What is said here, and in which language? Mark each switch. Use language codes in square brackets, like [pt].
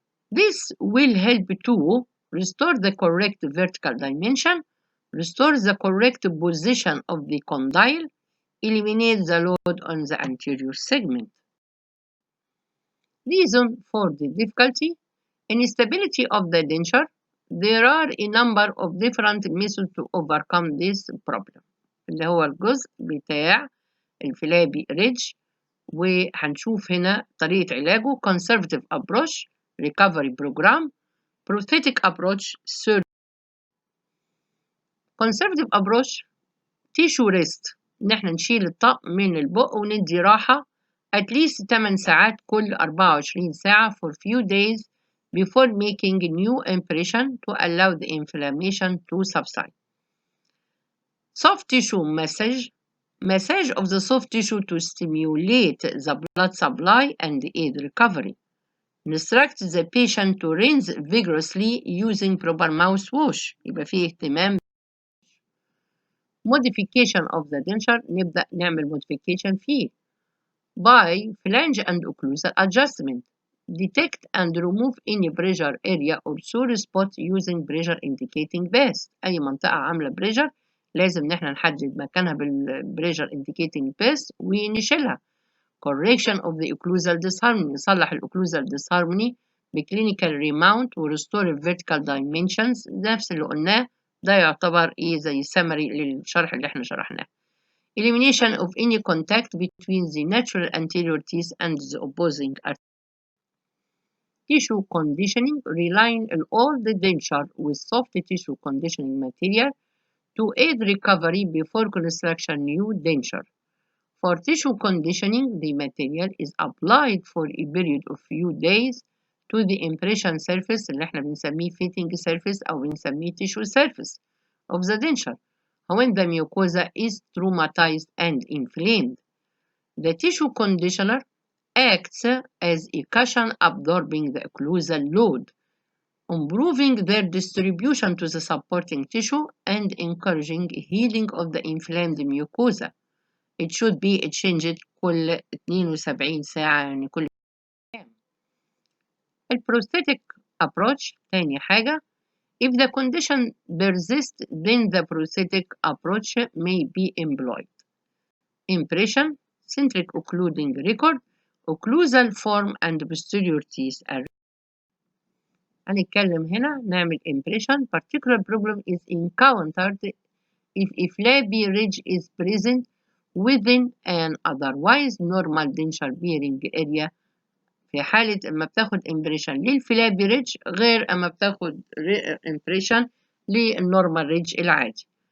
[en] This will help to restore the correct vertical dimension, restore the correct position of the condyle, eliminate the load on the anterior segment. Reason for the difficulty: instability of the denture. There are a number of different methods to overcome this problem. [ar] اللي هو الجزء بتاع الفلابي ريدج، وهنشوف هنا طريقة علاجه: [en] conservative approach, recovery program, prosthetic approach, surgery. conservative approach tissue rest، [ar] إن احنا نشيل الطقم من البق وندي راحة [en] at least 8 ساعات كل 24 ساعة for few days before making new impression to allow the inflammation to subside. Soft tissue massage. Massage of the soft tissue to stimulate the blood supply and aid recovery. Instruct the patient to rinse vigorously using proper mouthwash. [ar] يبقى فيه اهتمام. [en] Modification of the denture. [ar] نبدأ نعمل [en] modification فيه by flange and occlusal adjustment. Detect and remove any pressure area or sore spot using pressure indicating base. [ar] أي منطقة عاملة pressure لازم نحن نحدد مكانها بالpressure indicating base ونشيلها. [en] Correction of the occlusal disharmony. [ar] نصلح الocclusal disharmony بclinical remount ورestore vertical dimensions. نفس اللي قلناه، ده يعتبر زي summary للشرح اللي احنا شرحناه. [en] Elimination of any contact between the natural anterior teeth and the opposing artery. Tissue conditioning. Reline all the denture with soft tissue conditioning material to aid recovery before construction new denture. For tissue conditioning, the material is applied for a period of few days to the impression surface [ar] اللي احنا بنسميه [en] fitting surface [ar] أو بنسميه [en] tissue surface of the denture when the mucosa is traumatized and inflamed. The tissue conditioner acts as a cushion absorbing the occlusal load, improving their distribution to the supporting tissue and encouraging healing of the inflamed mucosa. It should be changed [ar] كل 72 ساعة، يعني كل أيام. البروستاتيك approach تاني حاجة. [en] If the condition persists, then the prosthetic approach may be employed. Impression, centric occluding record, occlusal form and posterior teeth. [ar] هنتكلم هنا نعمل impression. [en] Particular problem is encountered if a flabby ridge is present within an otherwise normal denture bearing area. [ar] في حالة أما بتاخد impression للفلابي ريدج غير أما بتاخد impression للنورمال ريدج العادي.